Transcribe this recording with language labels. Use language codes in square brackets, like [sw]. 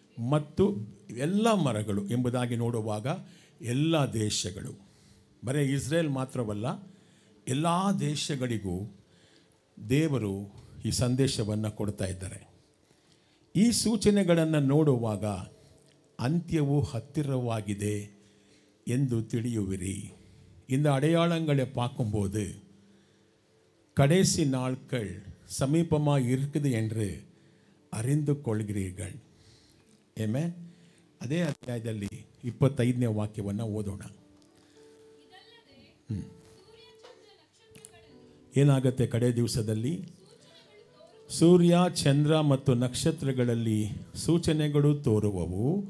[kn] ಮತ್ತು ಎಲ್ಲ ಮರಗಳು ಎಂಬುದಾಗಿ ನೋಡುವಾಗ ಎಲ್ಲ ದೇಶಗಳು, ಬರೀ ಇಸ್ರೇಲ್ ಮಾತ್ರವಲ್ಲ, ಎಲ್ಲ ದೇಶಗಳಿಗೂ ದೇವರು ಈ ಸಂದೇಶವನ್ನು ಕೊಡ್ತಾ ಇದ್ದಾರೆ. ಈ ಸೂಚನೆಗಳನ್ನು ನೋಡುವಾಗ ಅಂತ್ಯವು ಹತ್ತಿರವಾಗಿದೆ ಎಂದು ತಿಳಿಯುವಿರಿ. [ta] இந்த அடையாளங்களை பார்க்கும்போது கடைசி நாட்கள் சமீபமாக இருக்குது என்று அறிந்து கொள்கிறீர்கள். [kn] ಏಮೇ ಅದೇ ಅಧ್ಯಾಯದಲ್ಲಿ 25ನೇ ವಾಕ್ಯವನ್ನು ಓದೋಣ. ಏನಾಗುತ್ತೆ ಕಡೆ ದಿವಸದಲ್ಲಿ? ಸೂರ್ಯ, ಚಂದ್ರ ಮತ್ತು ನಕ್ಷತ್ರಗಳಲ್ಲಿ ಸೂಚನೆಗಳು ತೋರುವವು.